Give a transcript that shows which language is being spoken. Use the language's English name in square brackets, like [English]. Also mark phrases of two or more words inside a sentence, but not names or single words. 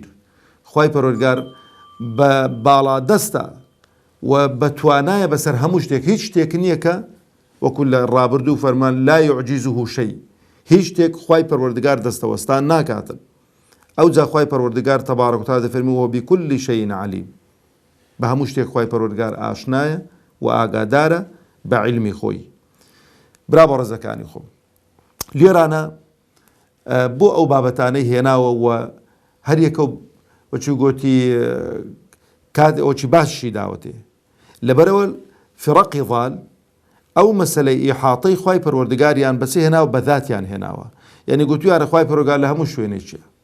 [Central Kurdish] خوای پەروەردگار بە باڵادەستە و بەتوانایە بەسەر هەموو شتێک، هیچ شتێک نییە کە وەکو لە ڕابردوو فەرمان [Arabic] لا يعجزه شەیء، [Central Kurdish] هیچ شتێک خوای پەروەردگار دەستەوەستان ناکاتن. ئەو جا خوای پەروەردگار [Arabic] تەبارەک و تەعالە [Central Kurdish] دەفەرمێ [Arabic] وبكل شيء عليم [Central Kurdish] بە هەموو شتێک خوای پەروەردگار ئاشنایە و ئاگادارە بە عیلمی خۆی. برا بەڕێزەکانی خۆم، لێرانە بۆ ئەو بابەتانەی هێناوە و هەر یەکە وەچی گوتی کات ئەوچی باشی داوەتێ لەبەرەوە فرەقی ضال ئەو مەسەلەی ئیحاطەی خوای پەروەردگاریان بەچی هێناوە بە ذاتیان هێناوە، یعنی گوتویانە خوای پەروەردگار لە هەموو شوێنێکیە.